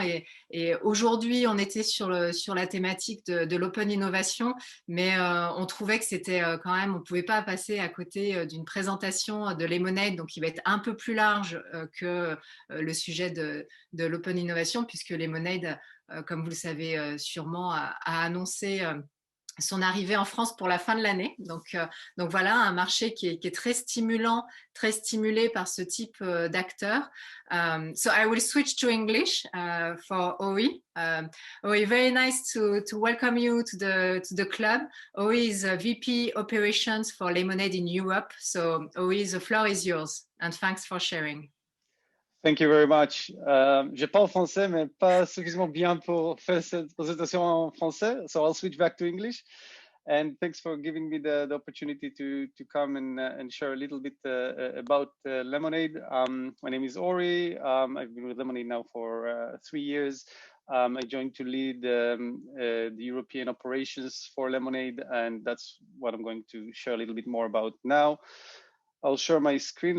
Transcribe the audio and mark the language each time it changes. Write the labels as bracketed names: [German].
[French] Et aujourd'hui, on était sur la thématique de l'open innovation, mais on trouvait que c'était quand même, on ne pouvait pas passer à côté d'une présentation de Lemonade, donc qui va être un peu plus large que le sujet de l'open innovation, puisque Lemonade, comme vous le savez sûrement, a annoncé son arrivée en France pour la fin de l'année. Donc voilà, un marché qui est très stimulant, très stimulé par ce type d'acteurs. [English] So I will switch to English for OE. OE, very nice to welcome you to the club. OE is a VP Operations for Lemonade in Europe. So OE, the floor is yours. And thanks for sharing. Thank you very much. [French] Je parle français, mais pas suffisamment bien pour faire cette présentation en français. [English] So I'll switch back to English. And thanks for giving me the opportunity to come and share a little bit about Lemonade. My name is Ori. I've been with Lemonade now for 3 years. I joined to lead the European operations for Lemonade, and that's what I'm going to share a little bit more about now. I'll share my screen.